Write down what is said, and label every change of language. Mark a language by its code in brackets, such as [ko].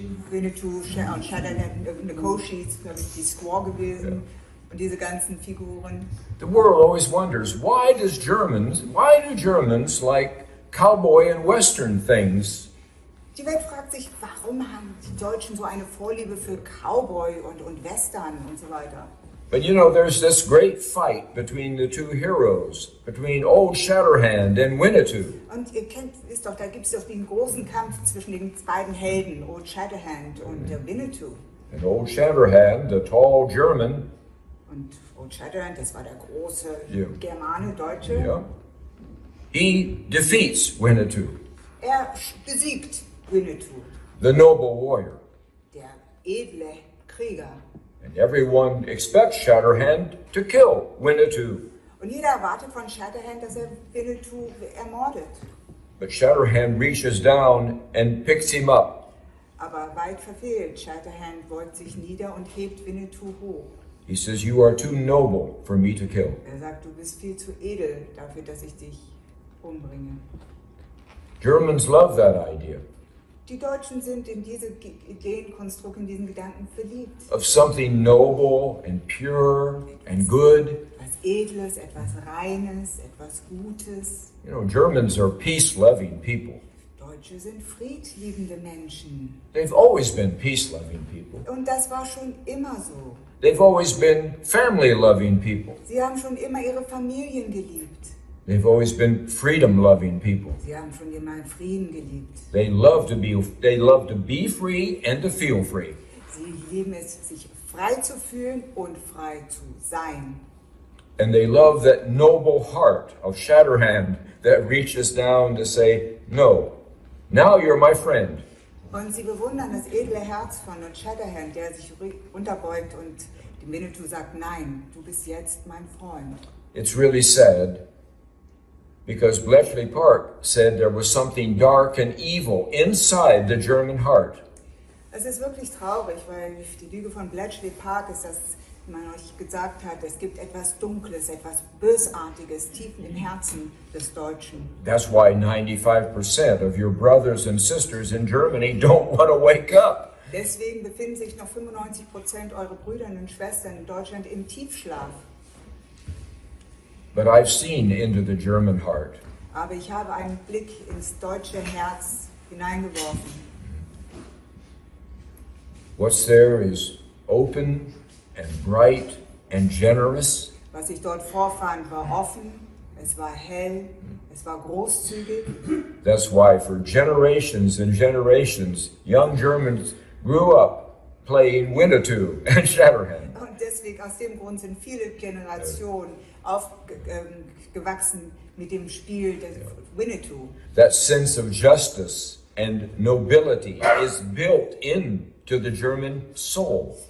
[de] Winnetou und Shatterhand, Nekoshi ist, glaube ich, die Squaw gewesen und diese ganzen Figuren. [en] The world always wonders, why do Germans like cowboy and western things? [de] Die Welt fragt sich, warum haben die Deutschen so eine Vorliebe für Cowboy und Western und so weiter. [en] But you know, there's this great fight between the two heroes, between Old Shatterhand and Winnetou. [de] Und ihr wisst doch, da gibt es doch den großen Kampf zwischen den beiden Helden, Old Shatterhand und Winnetou. [en] And Old Shatterhand, the tall German, [de] Und Old Shatterhand, das war der große Germane, Deutsche. [en] yeah, he defeats Winnetou, [de] Er besiegt Winnetou, [en] the noble warrior. [de] der edle Krieger. [en] And everyone expects Shatterhand to kill Winnetou. [de] Und jeder erwartet von Shatterhand, dass er Winnetou ermordet. [en] But Shatterhand reaches down and picks him up. [de] Aber weit verfehlt. Shatterhand beugt sich nieder und hebt Winnetou hoch. [en] He says, "You are too noble for me to kill." [de] Er sagt, du bist viel zu edel dafür, dass ich dich umbringe. [en] Germans love that idea [de] Die Deutschen sind in diese Ideenkonstrukt, in diesen Gedanken verliebt. [en] of something noble and pure and good. [de] Etwas Edles, etwas Reines, etwas Gutes. [en] You know, Germans are peace-loving people. [de] Deutsche sind friedliebende Menschen. [en] They've always been peace-loving people. [de] Und das war schon immer so. [en] They've always been family-loving people. [de] Sie haben schon immer ihre Familien geliebt. [en] They've always been freedom-loving people. [de] Sie haben schon immer Frieden geliebt. [en] They love to be free and to feel free. [de] Sie lieben es, sich frei zu fühlen und frei zu sein. [en] And they love that noble heart of Shatterhand that reaches down to say, "No, now you're my friend." [de] Und sie bewundern das edle Herz von Shatterhand, der sich runterbeugt und dem Winnetou sagt, nein, du bist jetzt mein Freund. [en] It's really sad because Bletchley Park said there was something dark and evil inside the German heart. [de] Es ist wirklich traurig, weil die Lüge von Bletchley Park ist, dass man euch gesagt hat, es gibt etwas Dunkles, etwas Bösartiges, tief im Herzen des Deutschen. [en] That's why 95% of your brothers and sisters in Germany don't want to wake up. [de] Deswegen befinden sich noch 95% eurer Brüder und Schwestern in Deutschland im Tiefschlaf. [en] But I've seen into the German heart. [de] Aber ich habe einen Blick ins deutsche Herz hineingeworfen. [en] What's there is open and bright and generous. [de] Was ich dort vorfand, war offen, es war hell, es war großzügig. [en] That's why for generations and generations, young Germans grew up playing Winnetou and Shatterhand. [de] Und deswegen, aus dem Grund sind viele Generationen aufgewachsen mit dem Spiel des Winnetou. [en] That sense of justice and nobility is built into the German soul.